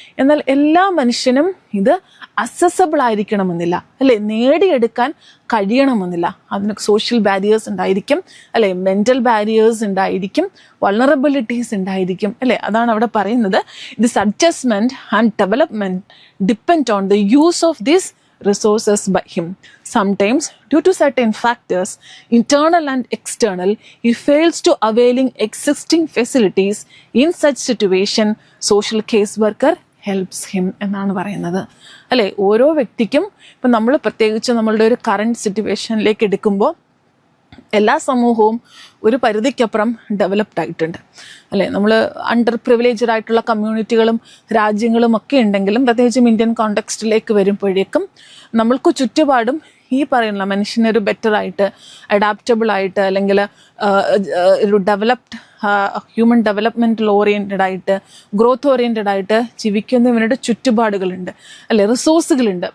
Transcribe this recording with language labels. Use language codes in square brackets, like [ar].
[ml] എന്നാൽ എല്ലാ മനുഷ്യനും ഇത് അക്സസബിൾ ആയിരിക്കണമെന്നില്ല, അല്ലെ, നേടിയെടുക്കാൻ കഴിയണമെന്നില്ല. അതിന് സോഷ്യൽ ബാരിയേഴ്സ് ഉണ്ടായിരിക്കും, അല്ലെ, മെന്റൽ ബാരിയേഴ്സ് ഉണ്ടായിരിക്കും, വൾണറബിലിറ്റീസ് ഉണ്ടായിരിക്കും. [en] അല്ലെ, [ml] അതാണ് അവിടെ പറയുന്നത്. [en] This adjustment and development depend on the use of these resources by him. Sometimes, due to certain factors, internal and external, he fails to availing existing facilities. In such situation, social case worker helps him [ml] എന്നാണ് പറയുന്നത്. അല്ലേ, ഓരോ വ്യക്തിക്കും ഇപ്പം നമ്മൾ പ്രത്യേകിച്ച് നമ്മളുടെ ഒരു കറണ്ട് സിറ്റുവേഷനിലേക്ക് എടുക്കുമ്പോൾ എല്ലാ സമൂഹവും ഒരു പരിധിക്കപ്പുറം ഡെവലപ്ഡ് ആയിട്ടുണ്ട്. അല്ലേ, നമ്മൾ അണ്ടർ പ്രിവിലേജ്ഡ് ആയിട്ടുള്ള കമ്മ്യൂണിറ്റികളും രാജ്യങ്ങളും ഒക്കെ ഉണ്ടെങ്കിലും പ്രത്യേകിച്ചും ഇന്ത്യൻ കോണ്ടെക്സ്റ്റിലേക്ക് വരുമ്പോഴേക്കും നമ്മൾക്ക് ചുറ്റുപാടും ഈ പറയുന്ന മനുഷ്യനൊരു ബെറ്ററായിട്ട് അഡാപ്റ്റബിൾ ആയിട്ട് അല്ലെങ്കിൽ ഒരു ഡെവലപ്ഡ് ഹ്യൂമൻ ഡെവലപ്മെൻറ്റൽ ഓറിയൻറ്റഡ് ആയിട്ട് ഗ്രോത്ത് ഓറിയൻറ്റഡ് ആയിട്ട് ജീവിക്കുന്നവരുടെ ചുറ്റുപാടുകളുണ്ട്, അല്ലെ, റിസോഴ്സുകളുണ്ട്.